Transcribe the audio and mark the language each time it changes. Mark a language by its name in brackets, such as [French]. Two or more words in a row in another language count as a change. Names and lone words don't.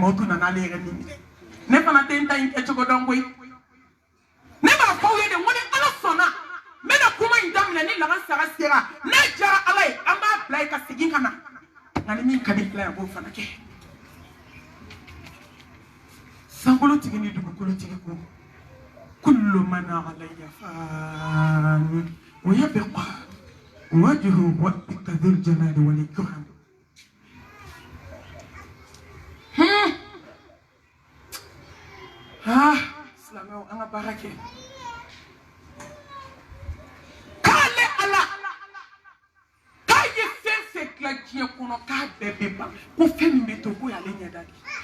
[Bambara] mawutu nana ale yɛrɛ ni minɛ ne fana tɛ n ta in kɛ cogo dɔn koyi ne b'a fɔ aw ye de n ko ni ala sɔnna n bɛna kuma in daminɛ ni lagasara sera n'a jara ala ye an b'a bila yen ka segin ka na nka ni min ka di fila ye a b'o fana kɛ sankolotigi ni dugukolotigi ko [Arabic] كل من عليها فان ويبقى وجه ربك ذو الجلال والإكرام [Bambara] silamɛw an ka baara kɛ k'ale ala k'a ye fɛn fɛn dilan diɲɛ kɔnɔ k'a bɛɛ bɛ ban ko fɛn min bɛ to ko y'ale ɲɛda de